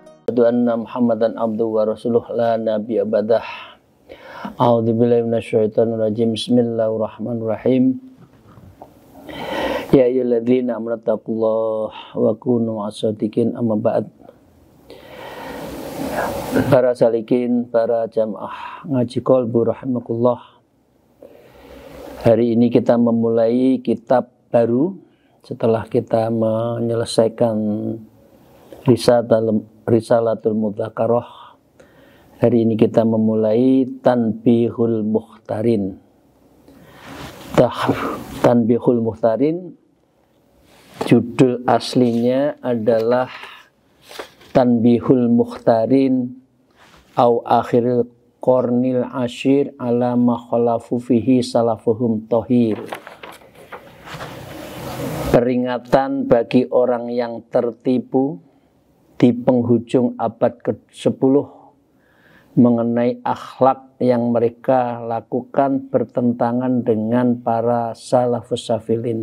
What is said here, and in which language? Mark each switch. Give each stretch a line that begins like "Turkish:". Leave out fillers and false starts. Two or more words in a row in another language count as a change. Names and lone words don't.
Arabic: أشهد أن محمدا عبده ورسوله لا نبي بعده. أعوذ بالله من الشيطان الرجيم. بسم الله الرحمن الرحيم. يا أيها الذين آمنوا اتقوا الله وكونوا مع الصادقين، أما بعد.
Indonesian: Para salikin, para jamaah ngaji qalbu rahimakumullah. Hari ini kita memulai kitab baru setelah kita menyelesaikan Risalatul Mudzakarah. Hari ini kita memulai Tanbihul Mukhtarin. Tanbihul Mukhtarin, judul aslinya adalah Tanbihul Mukhtarin au akhiril Qornil Ashir ala ma khalafu fihi salafuhum tohir. Peringatan bagi orang yang tertipu di penghujung abad ke-10 mengenai akhlak yang mereka lakukan bertentangan dengan para
Arabic: السلف السافلين.